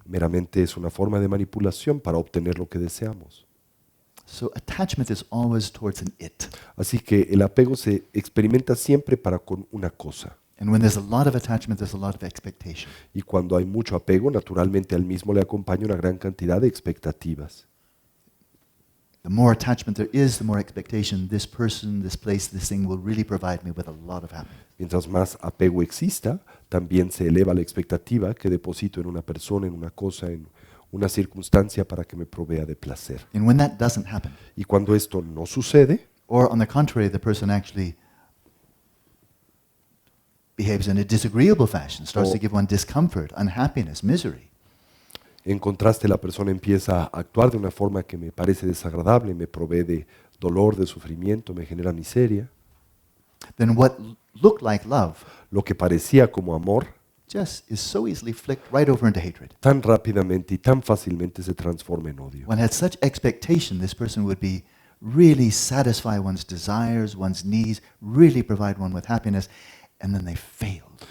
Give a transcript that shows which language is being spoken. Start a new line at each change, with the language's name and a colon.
Spanish: Meramente es una forma de manipulación para obtener lo que deseamos.
English: So attachment is always towards an it.
Spanish: Así que el apego se experimenta siempre para con una cosa.
English: And when there's a lot of attachment, there's a lot of expectation.
Spanish: Y cuando hay mucho apego, naturalmente al mismo le acompaña una gran cantidad de expectativas.
English: The more attachment there is, the more expectation this person, this place, this thing will really provide me with a lot of happiness.
Spanish: Mientras más apego exista, también se eleva la expectativa que deposito en una persona, en una cosa, en una circunstancia para que me provea de placer.
English: And when that doesn't happen,
Spanish: Y cuando esto no sucede,
English: or on the contrary, the person actually behaves in a disagreeable fashion, starts to give one discomfort, unhappiness, misery,
Spanish: en contraste la persona empieza a actuar de una forma que me parece desagradable, me provee de dolor, de sufrimiento, me genera miseria,
English: then what looked like love
Spanish: lo que parecía como amor,
English: just is so easily flicked right over into hatred.
Spanish: tan rápidamente y tan fácilmente se transforma en odio.
English: One had such expectation this person would be really satisfy one's desires, one's needs, really provide one with happiness, and then they failed.